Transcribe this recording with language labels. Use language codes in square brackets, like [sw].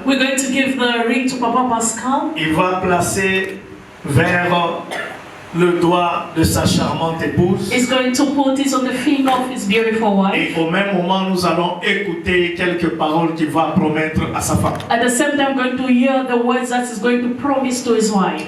[en] We're going to give the ring to Papa Pascal. [fr] Il va placer vers le doigt de sa charmante épouse. [en] He's going to put it on the finger of his beautiful wife. [fr] Et au même moment, nous allons écouter quelques paroles qu'il va promettre à sa femme. [en] At the same time, we're going to hear the words that he's going to promise to his wife.